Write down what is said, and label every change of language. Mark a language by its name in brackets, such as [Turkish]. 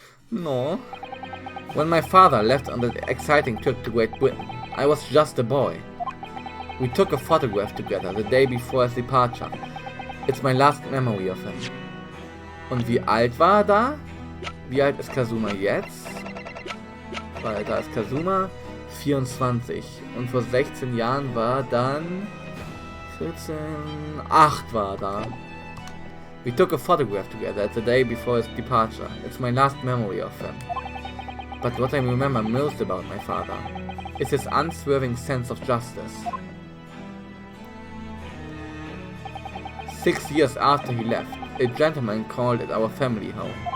[English] No. When my father left on that exciting trip to Great Britain, I was just a boy. We took a photograph together the day before his departure. It's my last memory of him. [German] Und wie alt war er da? Wie alt ist Kazuma jetzt? Weil da ist Kazuma 24 und vor 16 Jahren war dann 14, 8 war da. [English] We took a photograph together the day before his departure. It's my last memory of him. But what I remember most about my father is his unswerving sense of justice. 6 years after he left, a gentleman called at our family home.